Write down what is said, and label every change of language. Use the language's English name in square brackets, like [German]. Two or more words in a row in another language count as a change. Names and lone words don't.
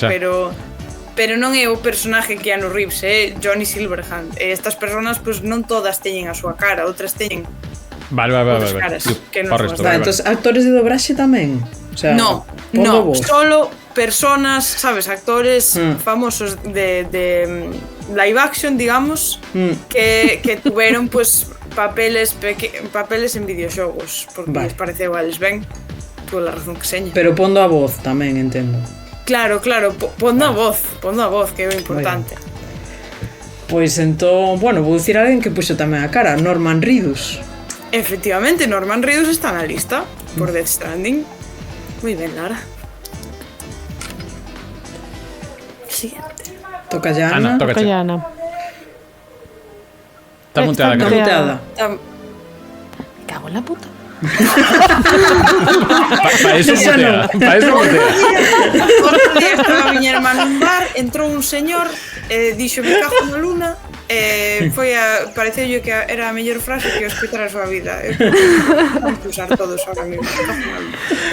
[Galician] pero non é o personaje Keanu Reeves, é Johnny Silverhand. Estas personas, pues, non todas teñen a súa cara, outras teñen Vale. outras caras que non son as Vale, entonces actores de dobraxe tamén. [Spanish] O sea, No, solo personas, sabes, actores famosos de [English] live action, [Spanish] digamos, que tuvieron pues papeles [Galician] en videoxogos, porque les pareceu a eles ben, pola razón que seña. Pero pondo a voz tamén, entendo. Claro, pondo a voz, que é o importante. Pois entón, bueno, vou dicir a alguén que puxo tamén a cara, Norman Reedus. Efectivamente, Norman Reedus está na lista por Death Stranding. [Spanish] Muy ben, Lara. Siguiente. Toca ya Ana, Ana. toca Toca ya, Ana. Está muteada, Está creo. muteada. Me cago en la puta. Pa eso mutea. [Galician] Outro día estaba a miña irmá nun bar, entrou un señor, dixo me cago na luna, pareceulle que era a mellor frase que eu escoitara a súa vida. [Spanish] Vamos a usar todos ahora mesmo.